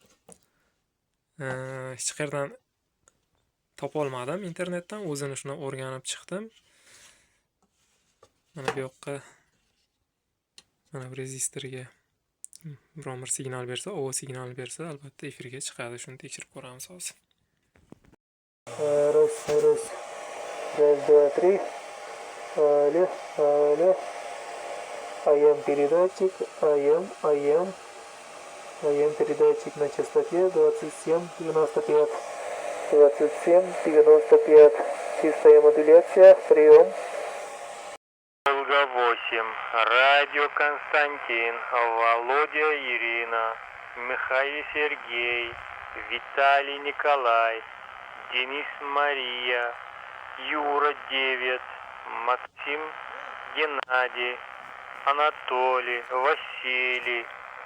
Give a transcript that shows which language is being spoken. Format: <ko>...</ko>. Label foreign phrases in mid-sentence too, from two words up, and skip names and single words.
<uz>Hech qayerdan topa olmadim internetdan, o'zini shuni o'rganib chiqdim. Mana bu yoqqa mana bu rezistorga biron bir signal bersa, signal bersa, albatta efirga chiqadi. Shuni tekshirib ko'ramiz hozir.</uz> <ru>Раз, 2, 3. Алло. AM передатчик, AM передатчик на частоте 27,95. 27,95. Чистая модуляция, прием. Волга 8. Радио Константин, Володя Ирина, Михаил Сергей, Виталий Николай, Денис Мария, Юра 9, Максим Геннадий, Анатолий, Василий,</ru>